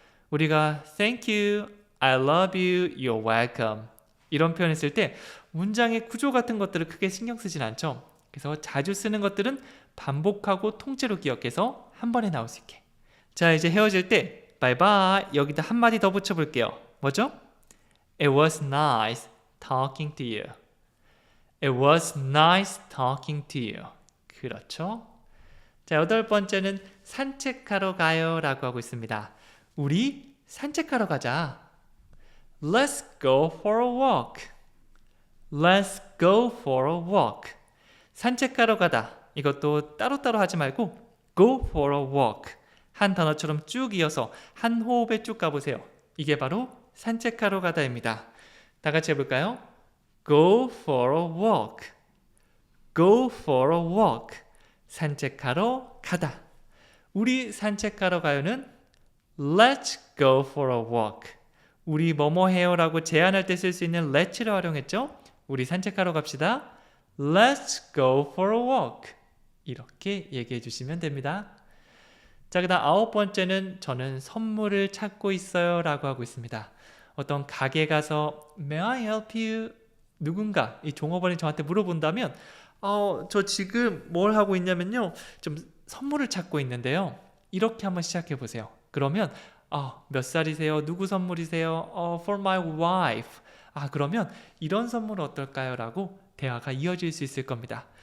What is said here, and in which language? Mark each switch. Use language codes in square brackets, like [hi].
[ko] 우리가 [en] thank you, I love you, you're welcome [ko] 이런 표현을 쓸 때 문장의 구조 같은 것들을 크게 신경 쓰진 않죠. 그래서 자주 쓰는 것들은 반복하고 통째로 기억해서 한 번에 나올 수 있게. 자, 이제 헤어질 때 바이바이 여기다 한마디 더 붙여볼게요. 뭐죠? [en] It was nice talking to you. It was nice talking to you. [ko] 그렇죠? 자, 8번째는 산책하러 가요 라고 하고 있습니다. 우리 산책하러 가자. [en] Let's go for a walk. Let's go for a walk. [ko] 산책하러 가다. 이것도 따로따로 하지 말고 [en] go for a walk. [ko] 한 단어처럼 쭉 이어서 한 호흡에 쭉 가보세요. 이게 바로 산책하러 가다입니다. 다 같이 해볼까요? [en] Go for a walk. Go for a walk. [ko] 산책하러 가다. 우리 산책하러 가요는 [en] Let's go for a walk. [ko] 우리 뭐뭐 해요 라고 제안할 때 쓸 수 있는 let'를 활용했죠. 우리 산책하러 갑시다. [en] Let's go for a walk. [ko] 이렇게 얘기해 주시면 됩니다. 자, 그 다음 9번째는 저는 선물을 찾고 있어요 라고 하고 있습니다. 어떤 가게 가서 [en] May I help you? [ko] 누군가 이 종업원이 저한테 물어본다면 저 지금 뭘 하고 있냐면요, 좀 선물을 찾고 있는데요. 이렇게 한번 시작해 보세요. 그러면 몇 살이세요? 누구 선물이세요? [en] For my wife. [ko] 그러면 이런 선물 어떨까요? 라고 대화가 이어질 수 있을 겁니다.